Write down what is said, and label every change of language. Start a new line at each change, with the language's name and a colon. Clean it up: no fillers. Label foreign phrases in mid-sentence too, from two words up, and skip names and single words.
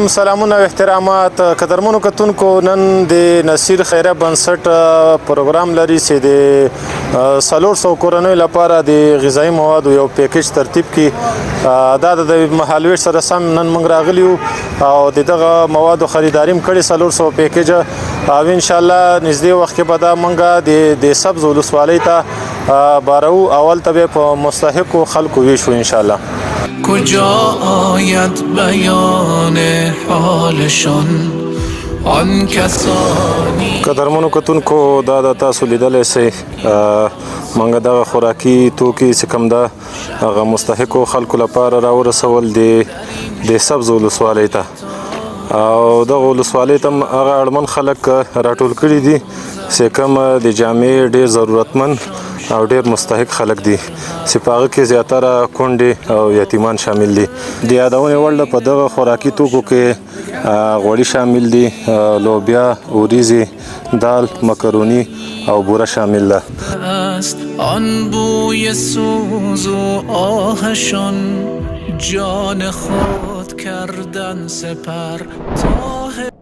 Pashto: سلامونه او احترامات قدرمنو کتونکو. نن د نصیر خیره بنسټ پروګرام لري چې د 400 کورنیو لپاره د غذایی موادو یو پیکیج ترتیب کړي. دا د مهالویش سره سم نن موږ راغلي یو او دغه موادو خریداري هم کړې 400 پیکیج او
Arabic: ان شاء الله
Pashto: نږدې وخت کې به دا موږ د سبز ولسوالۍ ته بارو اول ته په مستحقو خلکو ویشو
Arabic: ان شاء الله.
Persian: کجا آید بیان حالشان آن کسانی.
Pashto: قدرمنو کتونکو دا د تاسو لیدلی سئ موږ دغه خوراکي توکي چې کوم ده هغه مستحقو خلکو لپاره راورسول د سبز ولسوالۍ ته او دغه ولسوالۍ ته هغه اړمن خلک راټول کړي دي چې کوم د جامې ډېر ضرورتمند او ډېر مستحق خلک دي چې په هغه کې زیاتره کونډې او یتیمان شامل دي. د یادونې وړ ده په دغه خوراکي توکو کې غوړي شامل دي، لوبیا، وریځې، دال، مکروني او بوره شامل ده.
Persian: آن بوی سوز و آهشان جان خود کردن سپر تا